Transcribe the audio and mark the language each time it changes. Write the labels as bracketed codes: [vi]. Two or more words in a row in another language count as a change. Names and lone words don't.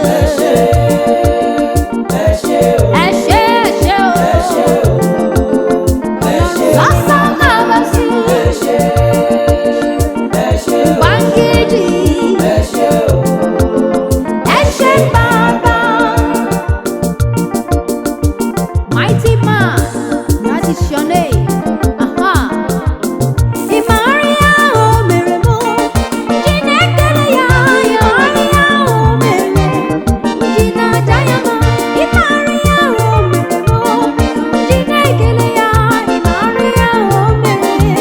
[yo] Ẹ ṣé, ẹ ṣé o. Ẹ ṣé, ẹ ṣé o. Ẹ ṣé o. Ẹ ṣé o. Sọ́sọ́ náà bá sí. Ẹ ṣé, ẹ ṣé o. Ubangiji. Ẹ ṣé o. Ẹ ṣé Bàbá. [en] Mighty man, that is your name. [ig] Aha. Ị maara ihe ahụ o mere mụ? Ji na-ekele ya, ị maara ihe ahụ o mere. Ji na-aja ya mma. Ị maara ihe ahụ o mere mụ? Ji na-ekele ya, ị maara ihe ahụ o mere.